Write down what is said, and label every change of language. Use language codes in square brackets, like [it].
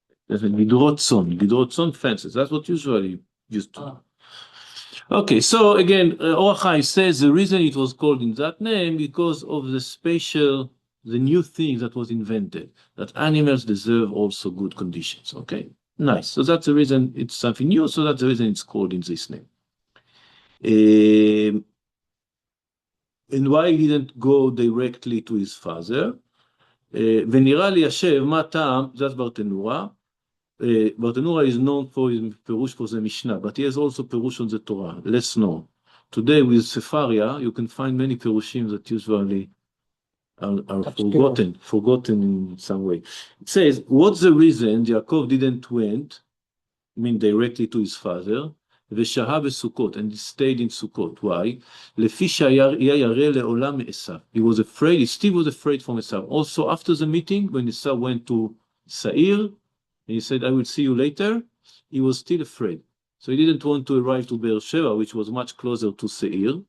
[he] גדרות צאן, [en] fences. That's what usually used to. Okay, so again, Or HaChaim says the reason it was called in that name because of the new thing that was invented, that animals deserve also good conditions. Okay, nice. So that's the reason it's something new. So that's the reason it's called in this name. And why he didn't go directly to his father? [he] ונראה לי השם, מה טעם, [en] that's [he] ברטנורה. [en] Bartenura is known for his Perush for the Mishnah, but he has also Perush on the Torah, less known. Today with Sefaria, you can find many Perushim that usually are forgotten in some way. It says, what's the reason Yaakov didn't went, directly to his father, [he] ושהה בסוכות, [en] and he stayed in Sukkot. Why? [he] לפי שהיה ירא לעולם מעשיו. [en] He was afraid, he still was afraid from Esav. Also after the meeting, when Esav went to Seir, he said, I will see you later. He was still afraid. So he didn't want to arrive to Beersheba, which was much closer to Seir.